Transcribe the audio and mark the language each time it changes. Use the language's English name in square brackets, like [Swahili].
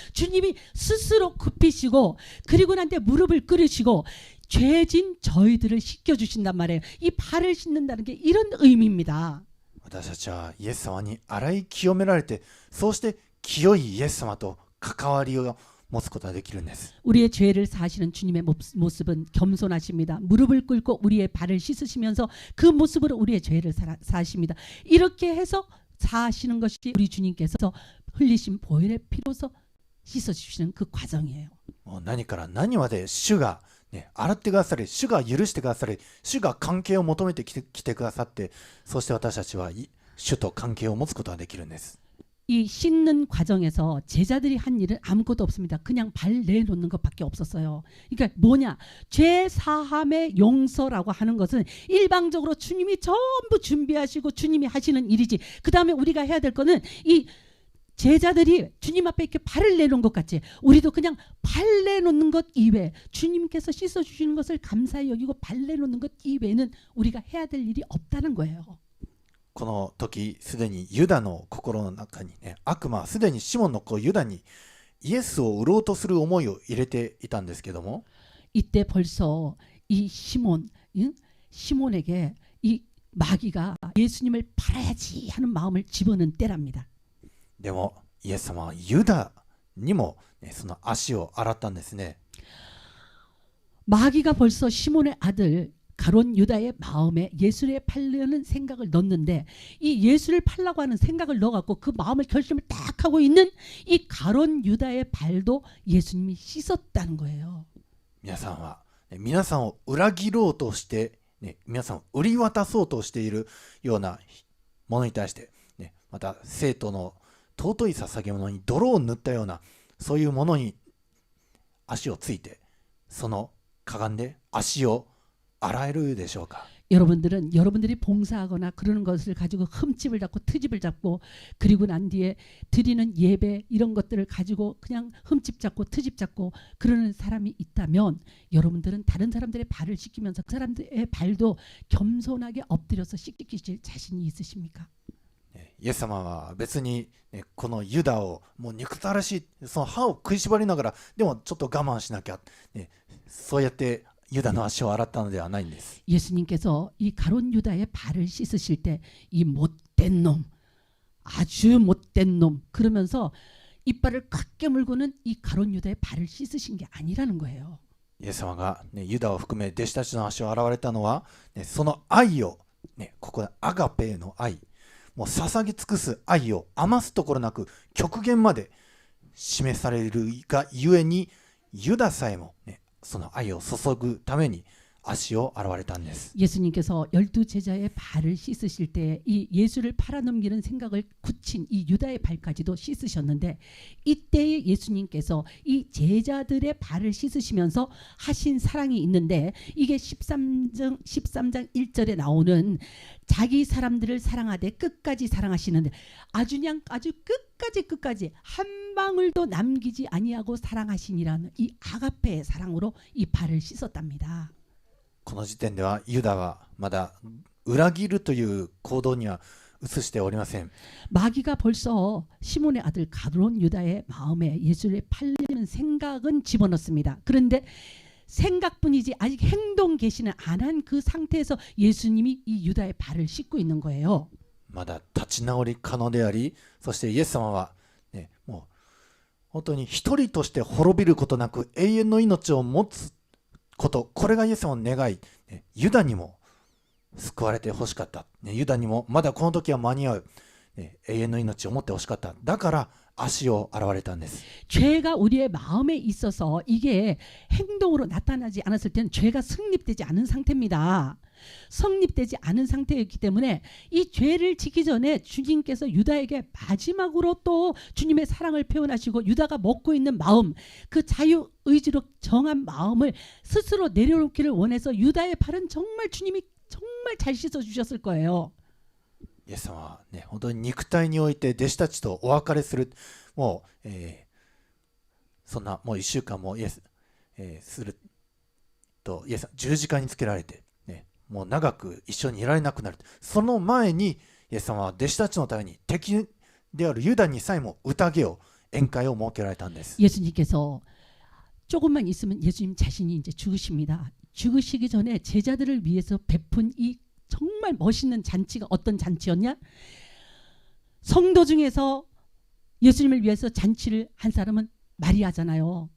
[Korean] 주님이 스스로 굽히시고 그리고 난데 무릎을 꿇으시고 죄진 저희들을 씻겨주신단 말이에요. 이 발을 씻는다는 게 이런 의미입니다. [Japanese] 私たちはイエス様に洗い清められて、そうして清いイエス様と関わりを持つことができるんです。 [Korean] 우리의 죄를 사하시는 주님의 모습은 겸손하십니다. 무릎을 꿇고 우리의 발을 씻으시면서 그 모습으로 우리의 죄를 사하십니다. 이렇게 해서 사하시는 것이 우리 주님께서 흘리신 보혈의 피로서 씻어주시는 그 과정이에요. [Japanese] もう何から何まで主が、洗ってくださり、主が許してくださり、主が関係を求めてきてくださって、そして私たちは主と関係を持つことができるんです。 [Korean] 이 씻는 과정에서 제자들이 한 일은 아무것도 없습니다. 그냥 발 내놓는 것밖에 없었어요. 그러니까 뭐냐? 죄 사함의 용서라고 하는 것은 일방적으로 주님이 전부 준비하시고 주님이 하시는 일이지. 그 다음에 우리가 해야 될 거는 이 제자들이 주님 앞에 이렇게 발을 내놓은 것 같이 우리도 그냥 발 내놓는 것 이외에 주님께서 씻어주시는 것을 감사히 여기고 발 내놓는 것 이외에는 우리가 해야 될 일이 없다는 거예요. [Japanese] この時すでにユダの心の中にね、悪魔はすでにシモンの子ユダにイエスを売ろうとする思いを入れていたんですけども、 [Korean] 이때 벌써 이 시몬에게 이 마귀가 예수님을 팔아야지 하는 마음을 집어넣은 때랍니다. [Japanese] でもイエス様はユダにも、その足を洗ったんですね。 [Korean] 마귀가 벌써 시몬의 아들 가론 유다의 마음에 예수를 팔려는 생각을 넣는데 이 예수를 팔라고 하는 생각을 넣어갖고 그 마음을 결심을 딱 하고 있는 이 가론 유다의 발도 예수님이 씻었다는 거예요. [Japanese] 皆さんを裏切ろうとして、皆さんを売り渡そうとしているようなものに対して、また生徒の尊い捧げ物に泥を塗ったようなそういうものに足をついて、そのかがんで足を洗えるでしょうか。 [Korean] 여러분들은 여러분들이 봉사하거나 그러는 것을 가지고 흠집을 잡고 트집을 잡고 그리고 난 뒤에 드리는 예배 이런 것들을 가지고 그냥 흠집 잡고 트집 잡고 그러는 사람이 있다면 여러분들은 다른 사람들의 발을 씻기면서 그 사람들의 발도 겸손하게 엎드려서 씻기실 자신이 있으십니까? [Japanese] イエス様は別に、このユダをもう憎たらしいその歯を食いしばりながらでもちょっと我慢しなきゃ、そうやってユダの足を洗ったのではないんです。 [Korean] 예수님께서 이 가론 유다의 발을 씻으실 때 이 못된 놈, 아주 못된 놈 그러면서 이빨을 꽉 깨물고는 이 가론 유다의 발을 씻으신 게 아니라는 거예요. [Japanese] イエス様が、ユダを含め弟子たちの足を洗われたのは、その愛を、ここでアガペの愛、もう捧げ尽くす愛を余すところなく極限まで示されるがゆえにユダさえも、その愛を注ぐために足を洗われたんです。 [Korean] 예수님께서 12제자의 발을 씻으실 때 이 예수를 팔아넘기는 생각을 굳힌 이 유다의 발까지도 씻으셨는데 이때에 예수님께서 이 제자들의 발을 씻으시면서 하신 사랑이 있는데 이게 13장 1절에 나오는 자기 사람들을 사랑하되 끝까지 사랑하시는데 아주 끝까지 한 방울도 남기지 아니하고 사랑하시니라는 이 아가페의 사랑으로 이 발을 씻었답니다. [Japanese] この時点ではユダはまだ裏切るという行動には移しておりません。 [Korean] 마귀가 벌써 시몬의 아들 가론 유다의 마음에 예수를 팔리는 생각은 집어넣습니다. 그런데 생각뿐이지 아직 행동 개시는 안 한 그 상태에서 예수님이 이 유다의 발을 씻고 있는 거예요. [Japanese] まだ立ち直り可能であり、そしてイエス様は、もう本当に一人として滅びることなく永遠の命を持つこと、これがイエス様の願い、ユダにも救われてほしかった、ユダにもまだこの時は間に合う、永遠の命を持ってほしかった。だから足を洗われたんです。 [Korean] 죄가 우리의 마음에 있어서 이게 행동으로 나타나지 않았을 때는 죄가 성립되지 않은 상태입니다. 성립되지 않은 상태였기 때문에 이 죄를 지기 전에 주님께서 유다에게 마지막으로 또 주님의 사랑을 표현하시고 유다가 먹고 있는 마음, 그 자유의지로 정한 마음을 스스로 내려놓기를 원해서 유다의 발은 정말 주님이 정말 잘 씻어주셨을 거예요. [Japanese] イエス様は本当に肉体において弟子たちとお別れする、もう、そんなもう1週間もするとイエス様十字架につけられて、もう長く一緒にいられなくなる。その前にイエス様は弟子たちのために敵であるユダにさえも宴を宴会を設けられたんです。 [Korean] 예수님께서 조금만 있으면 예수님 자신이 이제 죽으십니다. 죽으시기 전에 제자들을 위해서 베푼 이 정말 멋있는 잔치가 어떤 잔치였냐? 성도 중에서 예수님을 위해서 잔치를 한 사람은 마리아잖아요.